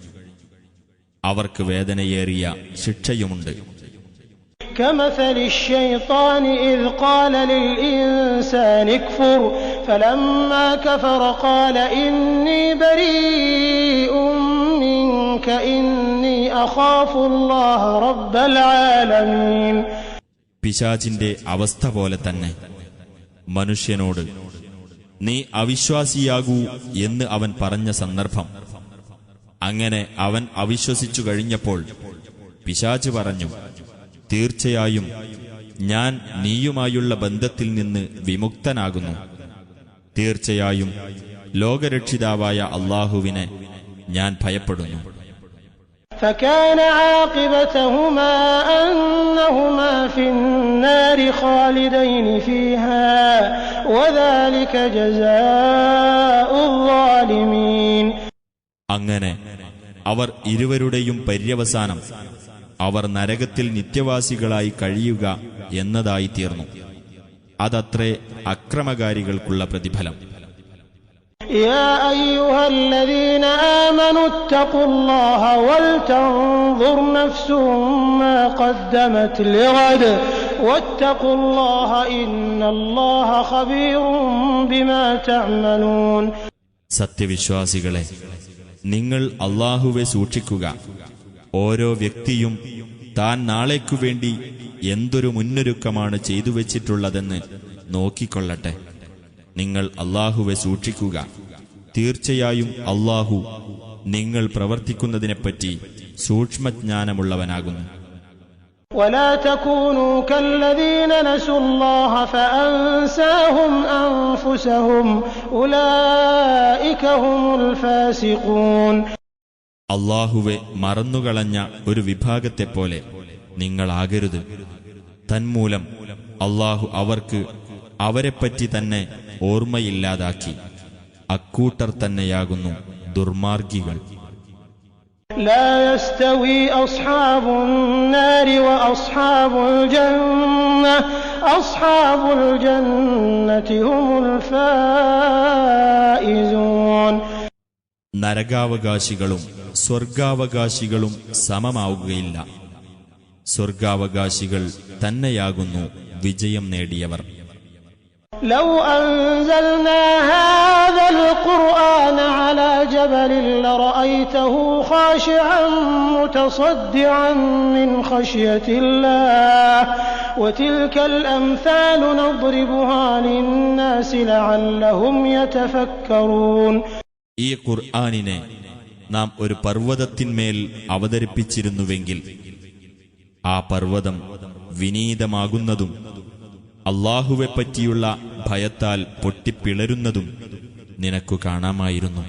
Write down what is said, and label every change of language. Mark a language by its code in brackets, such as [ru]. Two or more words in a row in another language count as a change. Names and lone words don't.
[ml] അവർക്ക് വേദനയേറിയ ശിക്ഷയുമുണ്ട്. [ar] كمثل الشيطان إذ قال للإنسان اكفر فلما كفر قال إني بريء منك إني أخاف الله رب العالمين. [ml] പിശാചിന്റെ അവസ്ഥ പോലെ തന്നെ മനുഷ്യനോട് നീ അവിശ്വാസിയാകൂ എന്ന് അവൻ പറഞ്ഞ സന്ദർഭം. അങ്ങനെ അവൻ അവിശ്വസിച്ചു കഴിഞ്ഞപ്പോൾ പിശാച് പറഞ്ഞു, തീർച്ചയായും ഞാൻ നീയുമായുള്ള ബന്ധത്തിൽ നിന്ന് വിമുക്തനാകുന്നു. തീർച്ചയായും ലോകരക്ഷിതാവായ അല്ലാഹുവിനെ ഞാൻ ഭയപ്പെടുന്നു. [ar] فكان عاقبتهما أنهما في النار خالدين فيها وذلك جزاء الظالمين. [ml] അങ്ങനെ അവർ ഇരുവരുടെയും പര്യവസാനം അവർ നരകത്തിൽ നിത്യവാസികളായി കഴിയുക എന്നതായി തീർന്നു. അതത്രേ അക്രമകാരികൾക്കുള്ള പ്രതിഫലം. [ar] يا أيها الذين آمنوا اتقوا الله ولتنظر نفس ما قدمت لغد واتقوا الله إن الله خبير بما تعملون. [ml] സത്യവിശ്വാസികളെ, നിങ്ങൾ അല്ലാഹുവെ സൂക്ഷിക്കുക. ഓരോ വ്യക്തിയും താൻ നാളേക്കുവേണ്ടി എന്തൊരു മുന്നൊരുക്കമാണ് ചെയ്തുവച്ചിട്ടുള്ളതെന്ന് നോക്കിക്കൊള്ളട്ടെ. നിങ്ങൾ അല്ലാഹുവെ സൂക്ഷിക്കുക. തീർച്ചയായും അല്ലാഹു നിങ്ങൾ പ്രവർത്തിക്കുന്നതിനെപ്പറ്റി സൂക്ഷ്മജ്ഞാനമുള്ളവനാകുന്നു. [ar] ولا تكونوا كالذين نسوا الله فأنساهم أنفسهم أولئك هم الفاسقون. [ml] അല്ലാഹുവെ മറന്നുകളഞ്ഞ ഒരു വിഭാഗത്തെപ്പോലെ നിങ്ങളാകരുത്. തന്മൂലം അല്ലാഹു അവർക്ക് അവരെപ്പറ്റി തന്നെ ഓർമ്മയില്ലാതാക്കി. അക്കൂട്ടർ തന്നെയാകുന്നു ദുർമാർഗികൾ. [ar] لا يستوي أصحاب النار وأصحاب الجنة أصحاب الجنة هم الفائزون. [ml] നരകാവകാശികളും സ്വർഗാവകാശികളും സമമാവുകയില്ല. സ്വർഗാവകാശികൾ തന്നെയാകുന്നു വിജയം നേടിയവർ. [ar] لو أنزلنا هذا القرآن على جبل لرأيته خاشعا متصدعا من خشية الله وتلك الأمثال نضربها للناس لعلهم يتفكرون. [ml] ഈ ഖുർആനിനെ നാം ഒരു പർവ്വതത്തിന്മേൽ അവതരിപ്പിച്ചിരുന്നുവെങ്കിൽ ആ പർവ്വതം വിനീതമാകുന്നതും അല്ലാഹുവെപ്പറ്റിയുള്ള ഭയത്താൽ പൊട്ടിപ്പിളരുന്നതും നിനക്കു കാണാമായിരുന്നു.